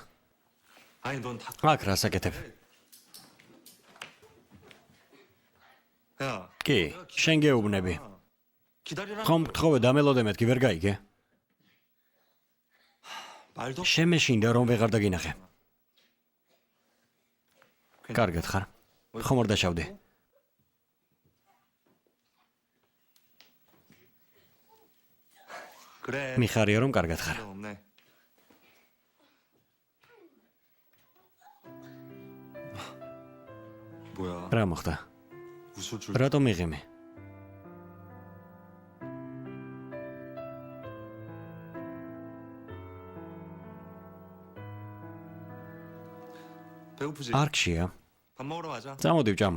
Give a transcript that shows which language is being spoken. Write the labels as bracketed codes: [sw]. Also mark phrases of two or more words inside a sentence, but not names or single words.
[ko] 아니 넌 다. [ka] აქ რა საკეთებ? [ko] 야, [ka] კი, შენ გეუბნები. [ko] 기다리라. [ka] ხომ გთხოვე დამელოდე მეთქი ვერ გაიგე? [ko] 말도. [ka] შემეშინდა რომ ვეღარ დაგინახე. კარგად ხარ? ხომ არ დაშავდი? [ko] 그래. [ka] მიხარია რომ კარგად ხარ. [ko] 없네. 뭐야? [ka] რა მოხდა? [ko] 웃을 줄. [ka] რატომ იღიმე? [ko] 배고프지? [ka] არ გშია. [ko] 밥 먹으러 가자. [ka] წამოდი ვჭამოთ.